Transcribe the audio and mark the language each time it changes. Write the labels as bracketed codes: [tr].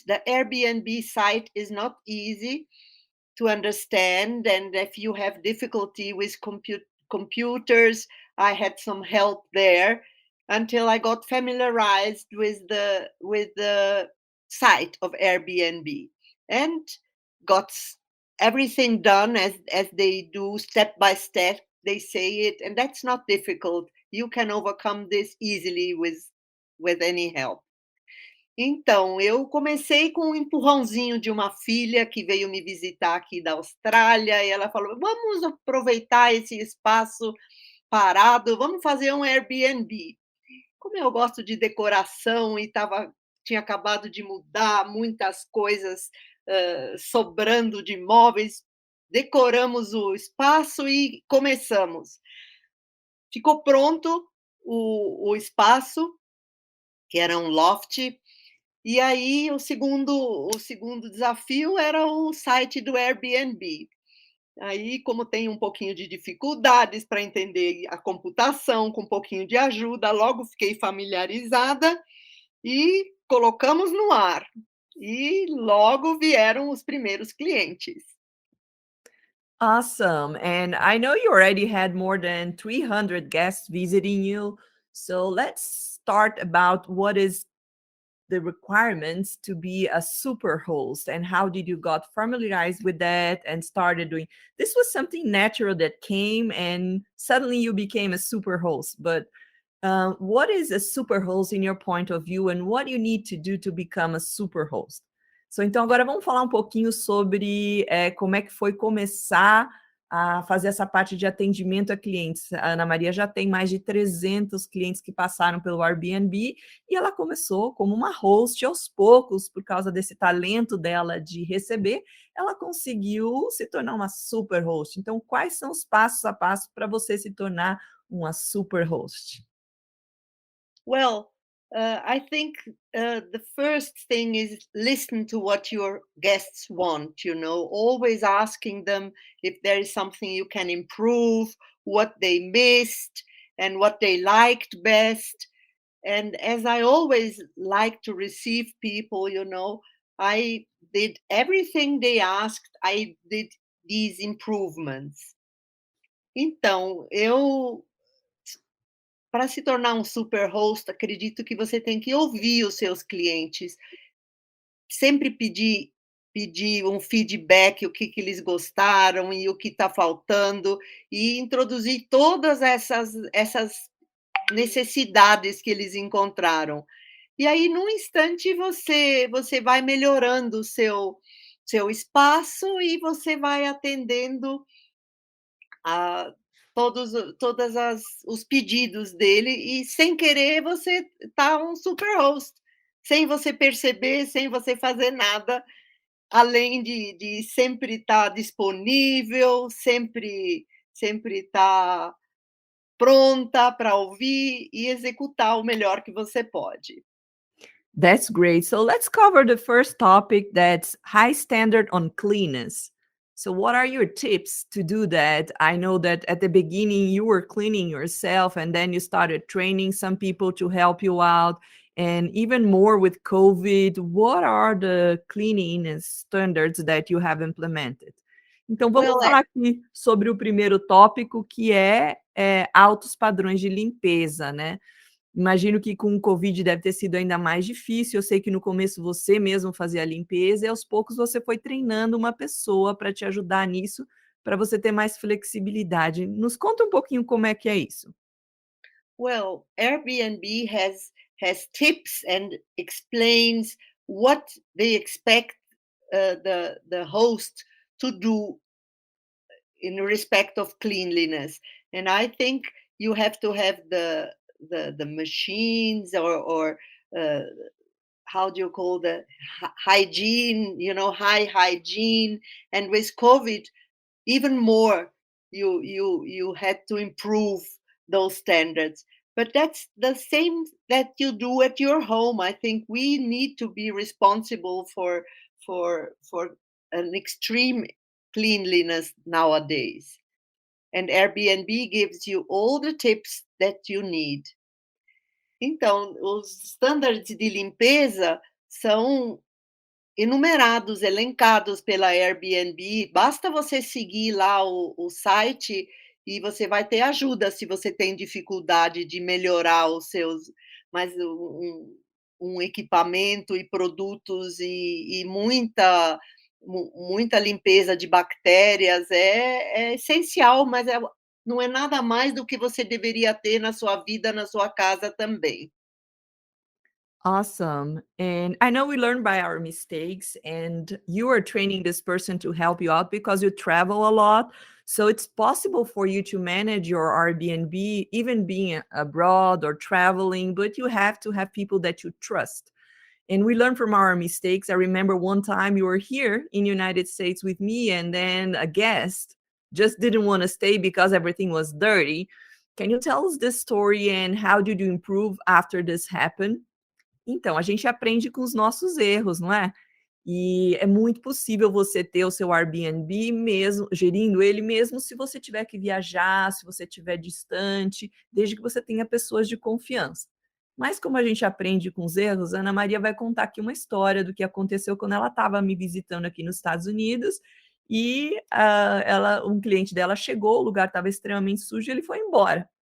[en] The Airbnb site is not easy to understand, and if you have difficulty with computers, I had some help there until I got familiarized with the site of Airbnb and got everything done as they do, step by step. They say it, and that's not difficult. You can overcome this easily with any help. [pt] Então, eu comecei com um empurrãozinho de uma filha que veio me visitar aqui da Austrália, e ela falou: "Vamos aproveitar esse espaço parado, vamos fazer um Airbnb". Como eu gosto de decoração e tinha acabado de mudar muitas coisas, sobrando de móveis, decoramos o espaço e começamos. Ficou pronto o espaço, que era um loft. E aí o segundo desafio era o site do Airbnb. Aí, como tem um pouquinho de dificuldades para entender a computação, com um pouquinho de ajuda, logo fiquei familiarizada e colocamos no ar. E logo vieram os primeiros clientes. [en] Awesome. And I know you already had more than 300 guests visiting you. So let's start about what is the requirements to be a super host and how did you got familiarized with that and started doing this was something natural that came and suddenly you became a super host, but what is a super host in your point of view and what you need to do to become a super host? [pt] So, então agora vamos falar um pouquinho sobre como é que foi começar a fazer essa parte de atendimento a clientes. A Ana Maria já tem mais de 300 clientes que passaram pelo Airbnb e ela começou como uma host aos poucos, por causa desse talento dela de receber, ela conseguiu se tornar uma super host. Então, quais são os passos a passo para você se tornar uma super host? [en] Well, I think the first thing is listen to what your guests want, always asking them if there is something you can improve, what they missed, and what they liked best. And as I always like to receive people, I did everything they asked, I did these improvements. [pt] Então, para se tornar um super host, acredito que você tem que ouvir os seus clientes, sempre pedir um feedback, o que que eles gostaram e o que está faltando, e introduzir todas essas necessidades que eles encontraram. E aí, num instante, você vai melhorando o seu espaço e você vai atendendo a todas os pedidos dele e sem querer você tá um super host, sem você perceber, sem você fazer nada. além de sempre estar disponível, sempre estar pronta para ouvir e executar o melhor que você pode. [en] That's great. So let's cover the first topic, that's high standard on cleanness. So what are your tips to do that? I know that at the beginning you were cleaning yourself and then you started training some people to help you out. And even more with COVID, what are the cleanliness standards that you have implemented? [pt] Então vamos [en] Well, [pt] falar aqui sobre o primeiro tópico, que é altos padrões de limpeza, né? Imagino que com o Covid deve ter sido ainda mais difícil. Eu sei que no começo você mesmo fazia a limpeza e aos poucos você foi treinando uma pessoa para te ajudar nisso, para você ter mais flexibilidade. Nos conta um pouquinho como é que é isso. [en] Airbnb has tips and explains what they expect the host to do in respect of cleanliness. And I think you have to have the machines or uh, how do you call the hygiene, high hygiene. And with COVID, even more, you had to improve those standards. But that's the same that you do at your home. I think we need to be responsible for an extreme cleanliness nowadays. And Airbnb gives you all the tips that you need. [pt] Então, os standards de limpeza são enumerados, elencados pela Airbnb. Basta você seguir lá o site e você vai ter ajuda se você tem dificuldade de melhorar os seus, mas um equipamento e produtos e muita limpeza de bactérias é essencial, mas não é nada mais do que você deveria ter na sua vida, na sua casa também. [en] Awesome. And I know we learn by our mistakes, and you are training this person to help you out because you travel a lot. So it's possible for you to manage your Airbnb, even being abroad or traveling, but you have to have people that you trust. And we learn from our mistakes. I remember one time you were here in United States with me, and then a guest just didn't want to stay because everything was dirty. Can you tell us this story and how did you improve after this happened? [pt] Então, a gente aprende com os nossos erros, não é? E é muito possível você ter o seu Airbnb mesmo gerindo ele mesmo se você tiver que viajar, se você estiver distante, desde que você tenha pessoas de confiança. Mas como a gente aprende com os erros, a Ana Maria vai contar aqui uma história do que aconteceu quando ela estava me visitando aqui nos Estados Unidos e, um cliente dela chegou, o lugar estava extremamente sujo e ele foi embora.